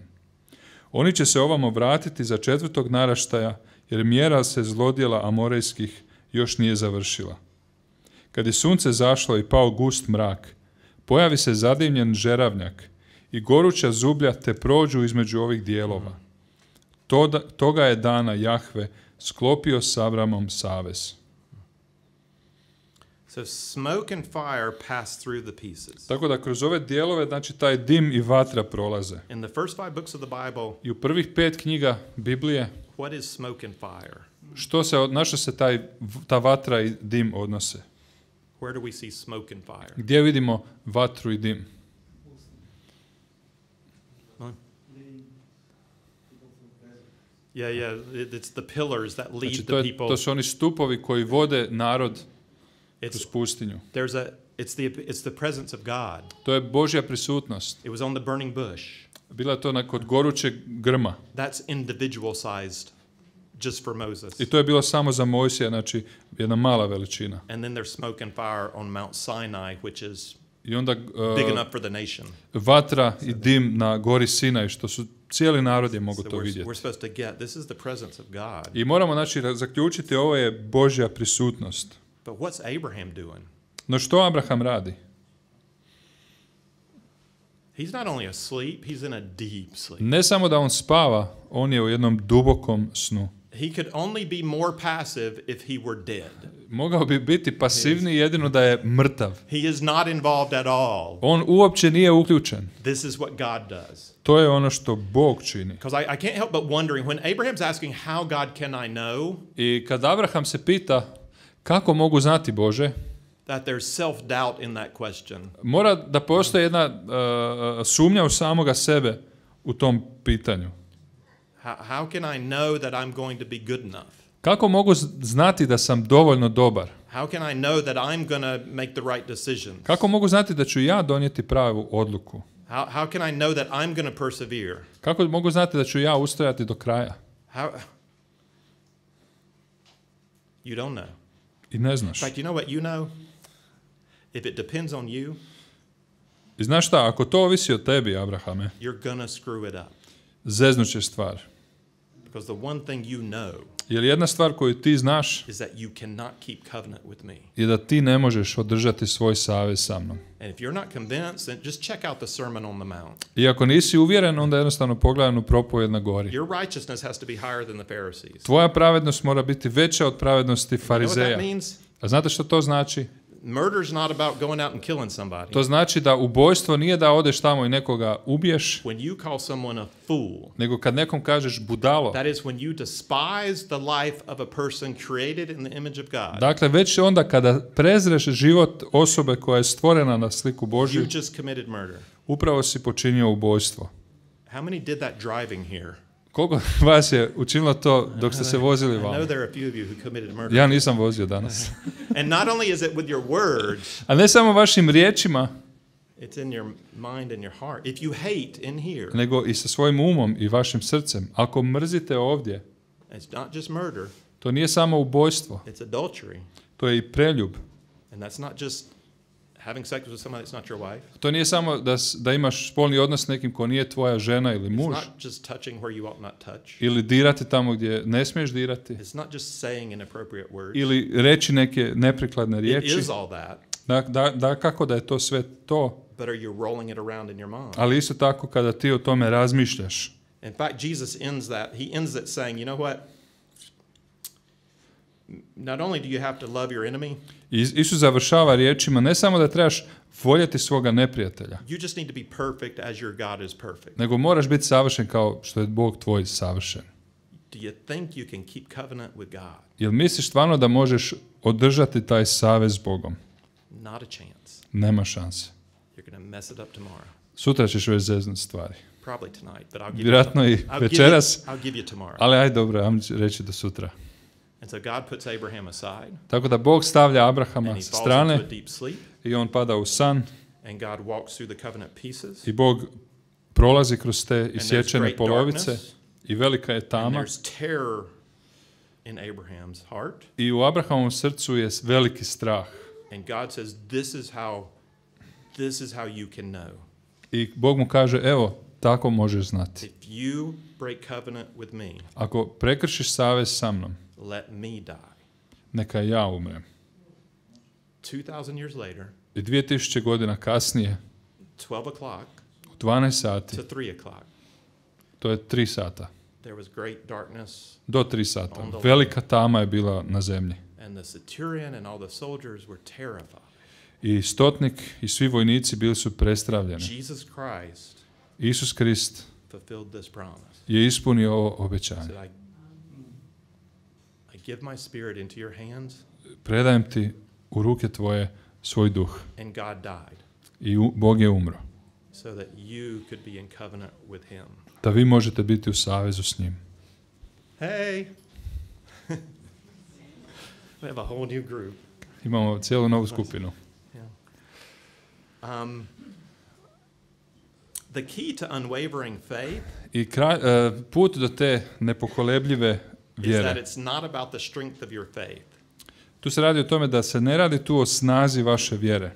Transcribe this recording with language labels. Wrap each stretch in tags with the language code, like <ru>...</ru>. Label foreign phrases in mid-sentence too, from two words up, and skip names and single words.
<hr>Oni će se ovamo vratiti za 4. naraštaja, jer mjera se zlodjela Amorejskih još nije završila. Kad je sunce zašlo i pao gust mrak, pojavi se zadimljen žeravnjak i goruća zublja te prođu između ovih dijelova. Toga je dana Jahve sklopio s Abramom savez.</hr> <en>So smoke and fire pass through the pieces.</en> <hr>Tako da kroz ove dijelove, znači taj dim i vatra prolaze.</hr> <en>In the first 5 books of the Bible,</en> <hr>I u prvih 5 knjiga Biblije,</hr> <en>what is smoke and fire?</en> <hr>na što se ta vatra i dim odnose?</hr> <en>Where do we see smoke and fire?</en> <hr>Gdje vidimo vatru i dim?</hr> <en>Yeah, it's the pillars that lead</en> <hr>Znači,</hr> <en>the people.</en> <hr>to su oni stupovi koji vode narod kroz pustinju.</hr> <en>It's the presence of God.</en> <hr>To je Božja prisutnost.</hr> <en>It was on the burning bush.</en> <hr>Bila je to kod gorućeg grma.</hr> <en>That's individual sized just for Moses.</en> <hr>I to je bilo samo za Mojsija, znači jedna mala veličina.</hr> <en>And then there's smoke and fire on Mount Sinai, which is</en> <hr>I onda</hr> <en>big enough for the nation.</en> <hr>Vatra i dim na gori Sinaj, što su cijeli narod je mogu to vidjeti.</hr> <en>We're supposed to get this is the presence of God.</en> <hr>I moramo znači zaključiti, ovo je Božja prisutnost.</hr> <en>But what's Abraham doing?</en> <hr>No što Abraham radi?</hr> <en>He's not only asleep, he's in a deep sleep.</en> <hr>Ne samo da on spava, on je u jednom dubokom snu.</hr> <en>He could only be more passive if he were dead.</en> <hr>Mogao bi biti pasivniji jedino da je mrtav.</hr> <en>He is not involved at all.</en> <hr>On uopće nije uključen.</hr> <en>This is what God does.</en> <hr>To je ono što Bog čini.</hr> <en>Because I can't help but wondering when Abraham's asking how God can I know?</en> <hr>I kad Abraham se pita kako mogu znati Bože,</hr> <en>that there's self-doubt in that question.</en> <hr>Mora da postoji jedna sumnja u samoga sebe u tom pitanju.</hr> <en>How can I know that I'm going to be good enough?</en> <hr>Kako mogu znati da sam dovoljno dobar?</hr> <en>How can I know that I'm going to make the right decisions?</en> <hr>Kako mogu znati da ću ja donijeti pravu odluku?</hr> <en>How can I know that I'm going to persevere?</en> <hr>Kako mogu znati da ću ja ustojati do kraja?</hr> <en>You don't know.</en> <hr>I ne znaš.</hr> <en>In fact, you know what you know? If it depends on you,</en> <hr>I znaš šta, ako to ovisi o tebi, Abrahame,</hr> <en>you're going to screw it up.</en> <hr>Zeznućeš stvar.</hr> <en>Because the one thing you know</en> <hr>Jer jedna stvar koju ti znaš</hr> <en>is that you cannot keep covenant with me.</en> <hr>je da ti ne možeš održati svoj savez sa mnom.</hr> <en>And if you're not convinced, then just check out the Sermon on the Mount.</en> <hr>I ako nisi uvjeren, onda jednostavno pogledaj u propovjed na gori.</hr> <en>Your righteousness has to be higher than the Pharisees.</en> <hr>Tvoja pravednost mora biti veća od pravednosti Farizeja.</hr> <en>You know what that means?</en> <hr>A znate što to znači?</hr> <en>Murder's not about going out and killing somebody.</en> <hr>To znači da ubojstvo nije da odeš tamo i nekoga ubiješ,</hr> <en>When you call someone a fool,</en> <hr>nego kad nekom kažeš budalo.</hr> <en>that is when you despise the life of a person created in the image of God.</en> <hr>Dakle, već onda kada prezreš život osobe koja je stvorena na sliku Božju,</hr> <en>You just committed murder.</en> <hr>upravo si počinio ubojstvo.</hr> <en>How many did that driving here?</en> <hr>Koliko vas je učinilo to dok ste se vozili</hr> <en>I know</en> <hr>vamo?</hr> <en>there are a few of you who committed murder.</en> <hr>Ja nisam vozio danas.</hr> <en>And not only is it with your words,</en> <hr>A ne samo vašim riječima,</hr> <en>it's in your mind and your heart. If you hate in here,</en> <hr>nego i sa svojim umom i vašim srcem. Ako mrzite ovdje,</hr> <en>it's not just murder,</en> <hr>to nije samo ubojstvo,</hr> <en>it's adultery.</en> <hr>to je i preljub.</hr> <en>And that's not just having sex with somebody that's not your wife.</en> <hr>To nije samo da imaš spolni odnos s nekim ko nije tvoja žena ili</hr> <en>It's</en> <hr>muž,</hr> <en>not just touching where you ought not touch.</en> <hr>ili dirati tamo gdje ne smiješ dirati,</hr> <en>It's not just saying inappropriate words.</en> <hr>ili reći neke neprikladne</hr> <en>It</en> <hr>riječi.</hr> <en>is all that.</en> <hr>Da kako da je to sve to,</hr> <en>But are you rolling it around in your mind?</en> <hr>Ali isto tako kada ti o tome razmišljaš.</hr> <en>In fact, Jesus ends it saying, you know what? Not only do you have to love your enemy,</en> <hr>Isus završava riječima ne samo da trebaš voljeti svoga neprijatelja,</hr> <en>you just need to be perfect as your God is perfect.</en> <hr>nego moraš biti savršen kao što je Bog tvoj savršen.</hr> <en>Do you think you can keep covenant with God?</en> <hr>Jel misliš stvarno da možeš održati taj savez s Bogom?</hr> <en>Not a chance.</en> <hr>Nema šanse.</hr> <en>You're going to mess it up tomorrow.</en> <hr>Sutra ćeš već zeznuti stvari.</hr> <en>Probably tonight, but I'll give</en> <hr>Vjerojatno i večeras,</hr> <en>I'll give you tomorrow.</en> <hr>ali aj dobro, ajmo reći do sutra.</hr> <en>And so God puts Abraham aside.</en> <hr>Tako da Bog stavlja Abrahama</hr> <en>And he</en> <hr>sa</hr> <en>falls</en> <hr>strane</hr> <en>into a deep sleep.</en> <hr>i on pada u san</hr> <en>And God walks through the covenant pieces.</en> <hr>i Bog prolazi kroz te</hr> <en>there's</en> <hr>isječene</hr> <en>great</en> <hr>polovice</hr> <en>darkness.</en> <hr>i velika je</hr> <en>And</en> <hr>tama</hr> <en>there's terror in Abraham's heart.</en> <hr>i u Abrahamovom srcu je veliki strah.</hr> <en>And God says, this is how you can know.</en> <hr>I Bog mu kaže, evo, tako možeš znati.</hr> <en>If you break covenant with me,</en> <hr>Ako prekršiš savez sa mnom,</hr> <en>let me die.</en> <hr>neka ja umrem.</hr> <en>2,000 years later,</en> <hr>I 2000 godina kasnije,</hr> <en>12 o'clock</en> <hr>u 12 sati,</hr> <en>to 3 o'clock,</en> <hr>to je 3 sata,</hr> <en>there was great darkness,</en> <hr>do 3 sata, velika tama je bila na zemlji.</hr> <en>and the centurion and all the soldiers were terrified.</en> <hr>I stotnik i svi vojnici bili su prestravljeni.</hr> <en>Jesus Christ</en> <hr>Isus Krist</hr> <en>fulfilled this promise.</en> <hr>je ispunio ovo</hr> <en>He</en> <hr>obećanje.</hr> <en>said, I give my spirit into your hands,</en> <hr>Predajem ti u ruke tvoje svoj duh.</hr> <en>and God died</en> <hr>I Bog je umro.</hr> <en>so that you could be in covenant with him.</en> <hr>Da vi možete biti u savezu s njim.</hr> <en>Hey! We have a whole new group.</en> <hr>Imamo cijelu novu skupinu.</hr> <en>The key to unwavering faith</en> <hr>I put do te nepokolebljive</hr> <en>is that</en> <hr>vjere.</hr> <en>it's not about the strength of your faith.</en> <hr>Tu se radi o tome da se ne radi tu o snazi vaše vjere,</hr>